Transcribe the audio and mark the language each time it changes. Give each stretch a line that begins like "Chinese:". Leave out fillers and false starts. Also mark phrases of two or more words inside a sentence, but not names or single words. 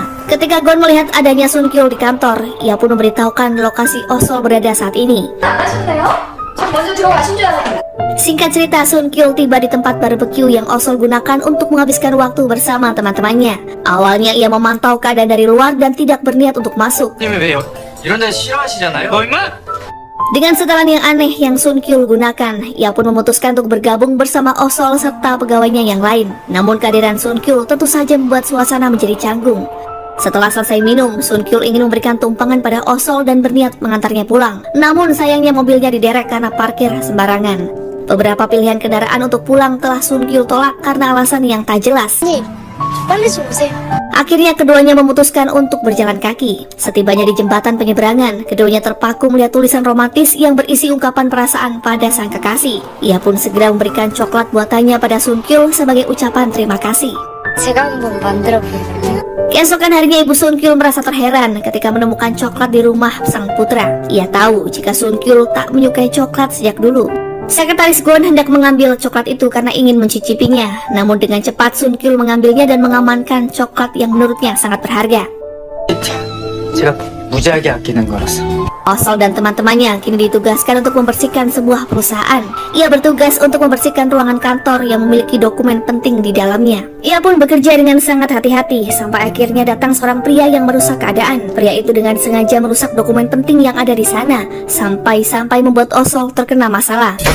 Indonesian: Ketika Gon melihat adanya Sun Kyul di kantor, ia pun memberitahukan lokasi Osol berada saat ini. Singkat cerita, Sun Kyul tiba di tempat barbeque yang Osol gunakan untuk menghabiskan waktu bersama teman-temannya. Awalnya ia memantau keadaan dari luar dan tidak berniat untuk masuk.
Korean: 님이 왜 이런 데 싫어하시잖아요. 너 임마?
Indonesian: Dengan setelan yang aneh yang Sun Kyul gunakan, ia pun memutuskan untuk bergabung bersama Osol serta pegawainya yang lain. Namun kehadiran Sun Kyul tentu saja membuat suasana menjadi canggung. Setelah selesai minum, Sun Kyul ingin memberikan tumpangan pada Osol dan berniat mengantarnya pulang. Namun sayangnya mobilnya diderek karena parkir sembarangan. Beberapa pilihan kendaraan untuk pulang telah Sun Kyul tolak karena alasan yang tak jelas.
Korean: 님, 빨리 좀 오세요.
Indonesian: Akhirnya keduanya memutuskan untuk berjalan kaki. Setibanya di jembatan penyeberangan, keduanya terpaku melihat tulisan romantis yang berisi ungkapan perasaan pada sang kekasih. Ia pun segera memberikan coklat buatannya pada Sun Kyul sebagai ucapan terima kasih.
Korean: 제가 한번 만들어 볼게요.
Indonesian: Keesokan harinya Ibu Sun Kyul merasa terheran ketika menemukan coklat di rumah sang putra. Ia tahu jika Sun Kyul tak menyukai coklat sejak dulu. Sekretaris Gon hendak mengambil coklat itu karena ingin mencicipinya. Namun dengan cepat Sun Kyul mengambilnya dan mengamankan coklat yang menurutnya sangat berharga.
Korean: 제가 무지하게 아끼는 거라서.
Indonesian: Osol dan teman-temannya kini ditugaskan untuk membersihkan sebuah perusahaan. Ia bertugas untuk membersihkan ruangan kantor yang memiliki dokumen penting di dalamnya. Ia pun bekerja dengan sangat hati-hati sampai akhirnya datang seorang pria yang merusak keadaan. Pria itu dengan sengaja merusak dokumen penting yang ada di sana, sampai membuat Osol terkena masalah.